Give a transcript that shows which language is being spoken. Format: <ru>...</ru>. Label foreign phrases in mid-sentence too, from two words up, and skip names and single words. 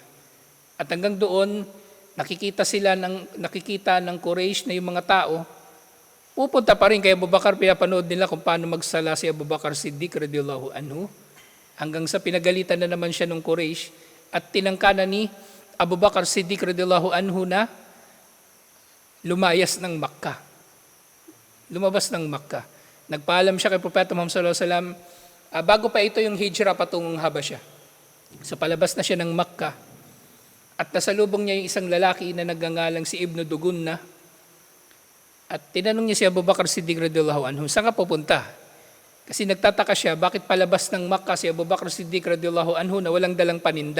<tl>At hanggang doon, nakikita ng Quraysh na yung mga tao, pupunta pa rin kay Abu Bakar, pinapanood nila kung paano magsala si Abu Bakar Siddiq</tl> <ar>رضي الله عنه.</ar> <tl>Hanggang sa pinagalitan na naman siya ng Quraysh at tinangka na ni Abu Bakar Siddiq</tl> <ar>رضي الله عنه</ar> <tl>na lumayas ng Makkah. Lumabas ng Makkah. Nagpaalam siya kay Propeta Muhammad</tl> <ar>صلى الله عليه وسلم,</ar> <tl>bago pa ito yung hijra patungong Habasya. So palabas na siya ng Makkah at nasalubong niya yung isang lalaki na nagngangalang si Ibn Dugunna at tinanong niya si Abu Bakar Siddiq</tl> <ar>رضي الله عنه,</ar> <tl>saan ka pupunta? Kasi nagtataka siya, bakit palabas ng Makkah si Abu Bakar Siddiq</tl> <ar>رضي الله عنه</ar> <tl>na walang dalang paninda?</tl>